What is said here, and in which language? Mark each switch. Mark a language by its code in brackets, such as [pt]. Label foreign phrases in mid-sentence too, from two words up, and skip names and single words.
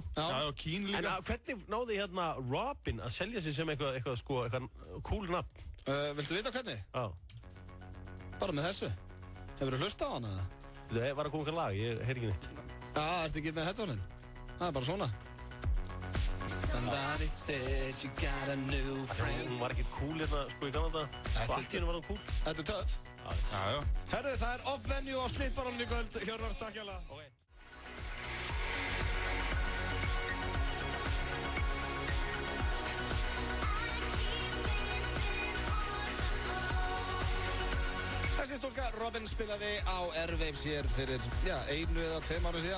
[is] Já, og Keane líka. En hvernig náði hérna Robin að selja sig sem eitthvað cool nafn? Viltu vita hvernig? Já. Bara með þessu. Hefur þú hlustað á hana? Það var að koma eitthvað lag, ég heyr ekki neitt. Já, ertu ekki með headphone-in? Það er bara svona. [en] Somebody said you got a new friend. [is] Hún var ekkert cool hérna, sko, í Kanada. Og allt í hennu var hún cool. Þetta er töff. Já. Herðu, það er off-venue á Slitbarólun í kvöld. Hjörvar, takk hjá það. Þessi stúlka, Robin, spilaði á Airwaves hér fyrir, 1 eða 2 ára síðan.